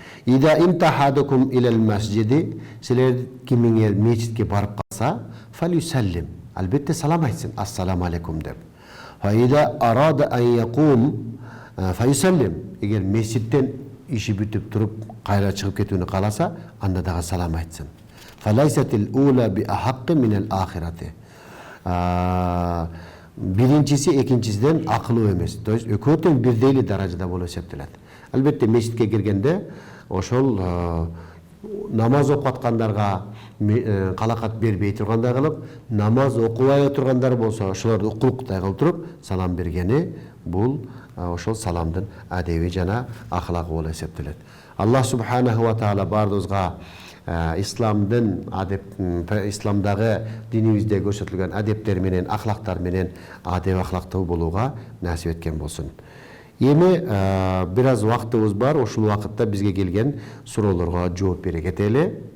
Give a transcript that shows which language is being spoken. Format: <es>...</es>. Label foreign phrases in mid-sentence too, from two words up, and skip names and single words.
<ar>إذا انتهى أحدكم إلى المسجد,</ar> <ky>силер кимиңер мечитке барып калса, фалюсаллим, албетте салам айтсын,</ky> <ar>السلام عليكم</ar> <ky>деп.</ky> <ar>فإذا أراد أن يقوم فليسلم,</ar> <ky>егер мечиттен иши бүтүп туруп кайра чыгып кетүүнү кааласа, анда дагы салам айтсын.</ky> <ar>فليست الأولى بأحق من الآخرة.</ar> <ky>Биринчиси экинчисиден акылуу эмес. То есть экөө тең бирдей даражада болуп эсептелет. Албетте мечитке киргенде ошол намаз окуп аткандарга калакат бербей тургандай кылып, намаз окубай отургандар болсо, ошолорду укуктай кылып туруп салам бергени бул ошол саламдын адеби жана ахлагы болуп эсептелет. Аллах</ky> <ar>سبحانه وتعالى</ar> <ky>бардыгыбызга исламдын исламдагы динибизде көрсөтүлгөн адептер менен, ахлактар менен адеп ахлактуу болууга насип эткен болсун. Эми бир аз убактыбыз бар, ушул убакытта бизге келген суроолорго жооп бере кетели.</ky>